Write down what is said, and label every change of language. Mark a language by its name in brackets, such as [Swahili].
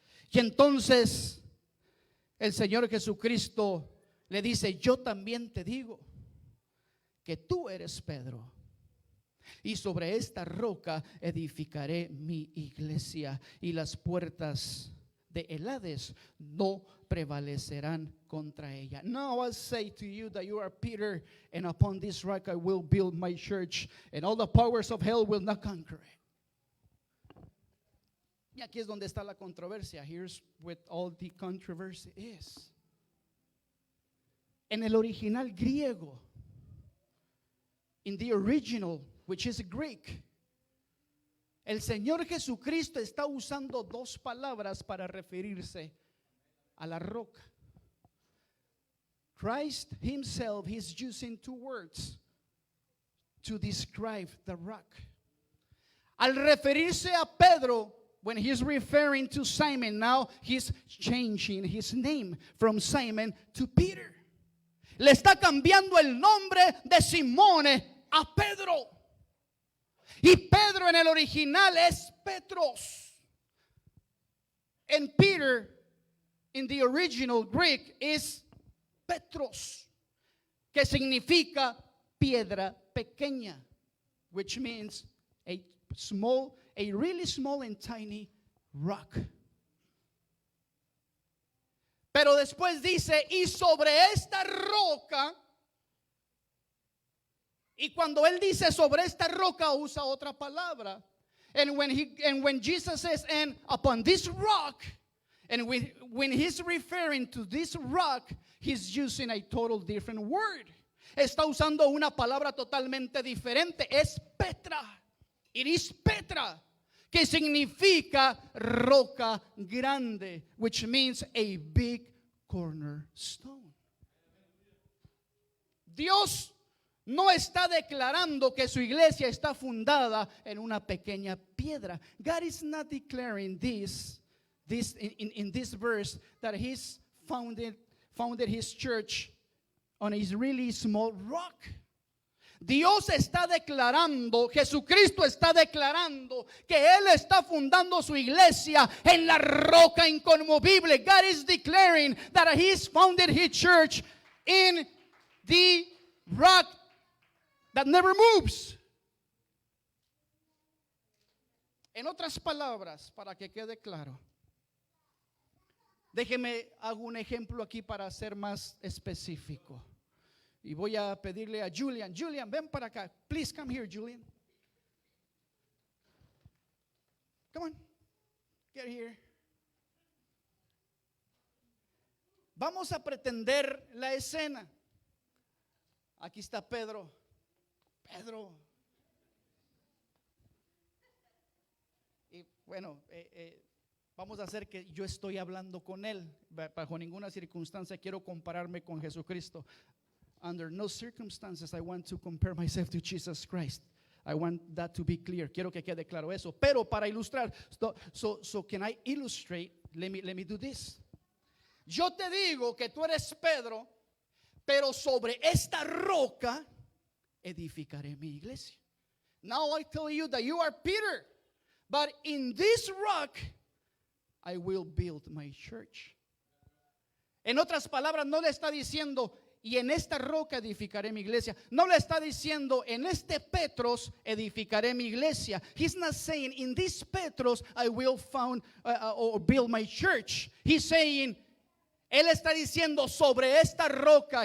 [Spanish] Y entonces el Señor Jesucristo le dice, yo también te digo que tú eres Pedro, y sobre esta roca edificaré mi iglesia, y las puertas de el Hades no prevalecerán contra ella. [English] Now I say to you that you are Peter, and upon this rock I will build my church, and all the powers of hell will not conquer it. [Spanish] Y aquí es donde está la controversia. [English] Here's what all the controversy is. [Spanish] En el original griego, [English] in the original, which is Greek, [Spanish] el Señor Jesucristo está usando dos palabras para referirse a la roca. [English] Christ himself is using two words to describe the rock. [Spanish] Al referirse a Pedro, [English] when he's referring to Simon, now he's changing his name from Simon to Peter. [Spanish] Le está cambiando el nombre de Simón a Pedro. Y Pedro en el original es Petros. [English] And Peter in the original Greek is Petros, [Spanish] que significa piedra pequeña, [English] which means a really small and tiny rock. [Spanish] Pero después dice, y sobre esta roca, y cuando él dice sobre esta roca usa otra palabra. [English] And when Jesus says, and upon this rock, and when he's referring to this rock, he's using a total different word. [Spanish] Está usando una palabra totalmente diferente. Es Petra. [English] It is Petra, [Spanish] que significa roca grande, [English] which means a big cornerstone. [Spanish] Dios no está declarando que su iglesia está fundada en una pequeña piedra. [English] God is not declaring this in this verse that he's founded his church on a really small rock. [Spanish] Dios está declarando, Jesucristo está declarando que Él está fundando su iglesia en la roca inconmovible. [English] God is declaring that He's founded His church in the rock that never moves. [Spanish] En otras palabras, para que quede claro, déjeme hago un ejemplo aquí para ser más específico. Y voy a pedirle a Julian. Julian, ven para acá. [English] Please come here, Julian. Come on. Get here. [Spanish] Vamos a pretender la escena. Aquí está Pedro. Y bueno, vamos a hacer que yo estoy hablando con él. Bajo ninguna circunstancia quiero compararme con Jesucristo. [English] Under no circumstances I want to compare myself to Jesus Christ. I want that to be clear. [Spanish] Quiero que quede claro eso. Pero para ilustrar, [English] so can I illustrate? Let me do this. [Spanish] Yo te digo que tú eres Pedro, pero sobre esta roca edificaré mi iglesia. [English] Now I tell you that you are Peter, but in this rock I will build my church. [Spanish] En otras palabras, no le está diciendo, y en esta roca edificaré mi iglesia. No le está diciendo, en este Petros edificaré mi iglesia. [English] He's not saying, in this Petros I will found or build my church. He's saying, [Spanish] él está diciendo sobre esta roca.